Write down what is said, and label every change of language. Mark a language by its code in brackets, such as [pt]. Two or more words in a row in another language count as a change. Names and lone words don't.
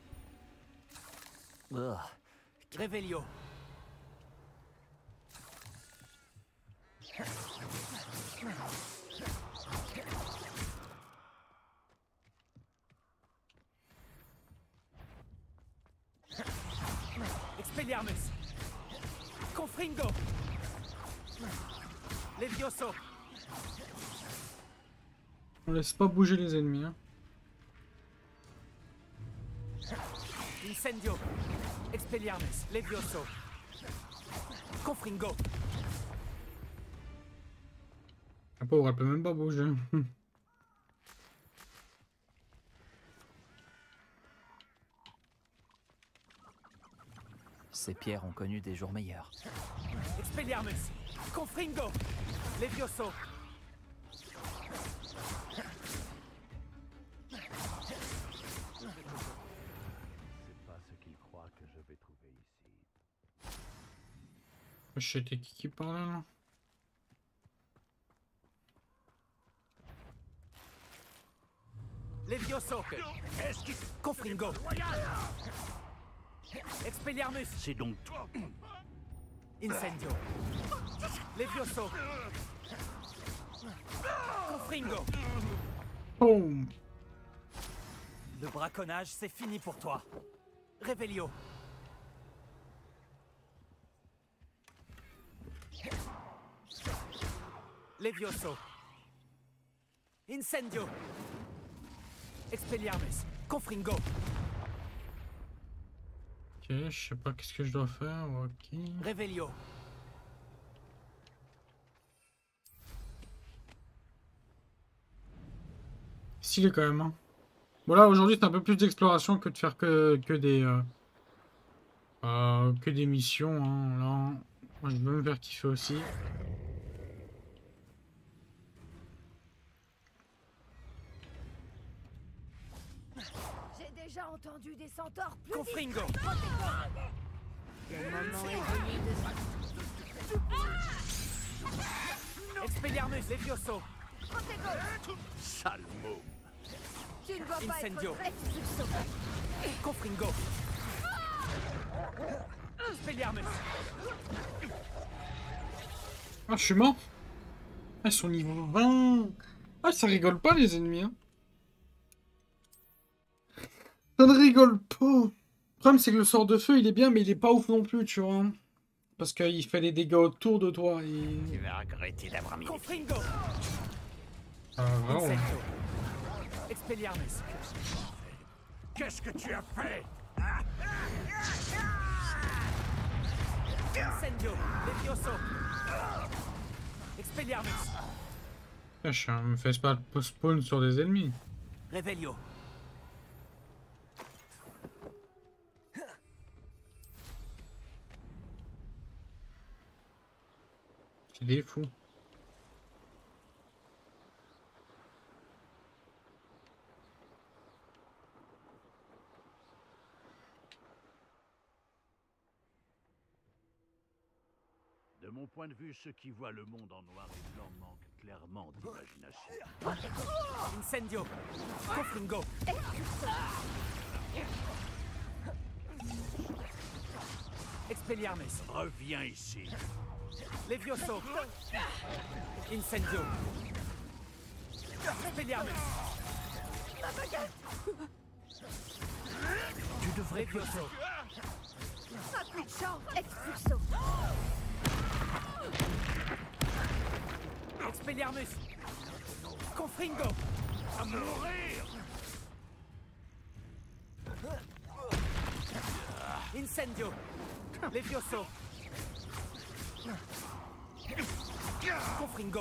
[fr] Revelio! Expelliarmus! Confringo! Levioso! On laisse pas bouger les ennemis, hein. Incendio! Expelliarmus! Levioso! Confringo! La pauvre, elle peut même pas bouger. Ces pierres ont connu des jours meilleurs. Expelliarmus! Confringo! Levioso! C'est pas ce qu'ils croient que je vais trouver ici. Je sais qui parle là. Levioso! Confringo! Expelliarmus! C'est donc toi. Incendio! Levioso! Confringo! Boom! Le braconnage, c'est fini pour toi. Revelio! Levioso! Incendio! Expelliarmus! Confringo! Ok, je sais pas qu'est-ce que je dois faire. Ok. Revelio! Stylé quand même, hein. Bon là aujourd'hui c'est un peu plus d'exploration que de faire que des missions, hein. Là, moi, je veux me faire kiffer aussi. J'ai déjà entendu des centaures plus Confringo! Le moment est venu de... Expelliarmus! Levioso! Sale môme. Tu ne vas pas Incendio! être prêt pour ce saut. Confringo! Expelliarmus! Ah, je suis mort. Ah, ils sont niveau 20. Ah, ça rigole pas les ennemis, hein. Ça ne rigole pas. Le problème c'est que le sort de feu il est bien mais il est pas ouf non plus, tu vois. Parce qu'il fait des dégâts autour de toi et... Tu vas regretter d'avoir mis... Confringo! Ah, vraiment. Incendio! Expelliarmus! Qu'est-ce que tu as fait? Incendio! Levioso! Expelliarmus! Je me fais pas spawn sur des ennemis. Revelio! Il est fou. De mon point de vue, ceux qui voient le monde en noir et blanc manquent clairement d'imagination. Incendio! Confringo! Expelliarmus! Reviens ici. Levioso! Incendio! Expelliarmus. Ma baguette. Tu devrais Levioso. Un coup de chance. Expulso. Expelliarmus. Confringo. À mourir. Incendio. Levioso. Confringo.